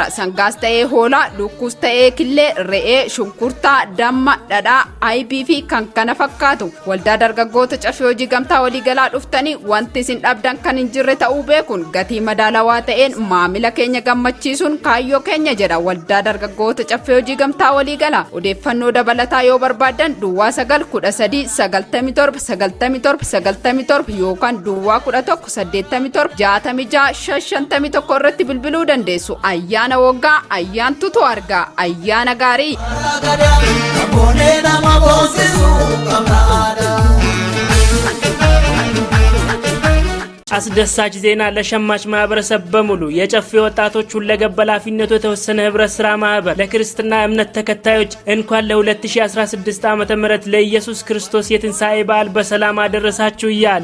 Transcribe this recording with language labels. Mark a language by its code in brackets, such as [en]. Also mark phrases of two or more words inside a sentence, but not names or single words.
[om] Sangaas ta'ee hoolaa, lukkuus ta'ee killee, re'ee, shunkurtaa, damma, dhadhaa, aybii fi kan kana fakkaatu waldaa dargaggoota caffee hojii gamtaa walii galaa dhuftanii wanti isin dhabdan kan hin jirre ta'uu beekuun gatii madaalawaa ta'een maamila keenya gammachiisuun kaayyoo keenya jedha waldaa dargaggoota caffee hojii gamtaa walii galaa. Odeeffannoo dabalataa yoo barbaadan duwwaa 913979797 yookaan duwwaa 11876651 irratti bilbiluu dandeessu. Ayyaana waggaa ayyaantutu argaa. Ayyaana gaarii. [am] አስደሳች ዜና ለሸማች ማህበረሰብ በሙሉ የጨፌ ወጣቶች ሁለገብ ኃላፊነቱ የተወሰነ ህብረት ስራ ማህበር ለክርስትና እምነት ተከታዮች እንኳን ለ2016 ዓመተ ምህረት ለኢየሱስ ክርስቶስ የትንሳኤ በዓል በሰላም አደረሳችሁ ይያለ